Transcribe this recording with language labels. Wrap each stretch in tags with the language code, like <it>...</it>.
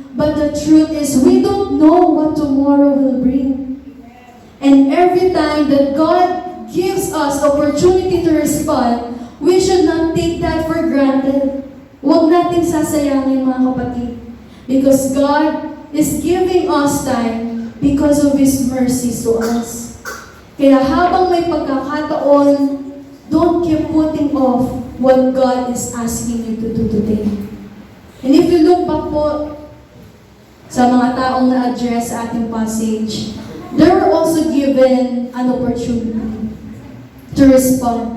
<en>But the truth is, we don't know what tomorrow will bring. And every time that God gives us opportunity to respond, we should not take that for granted.</en> <tl>Huwag natin sasayangin, mga kapatid.</tl> <en>Because God is giving us time because of His mercies to us.</en> <tl>Kaya habang may pagkakataon,</tl> <en>don't keep putting off what God is asking you to do today. And if you look back</en> <tl>po sa mga taong na-address sa ating</tl> <en>passage, they were also given an opportunity to respond.</en>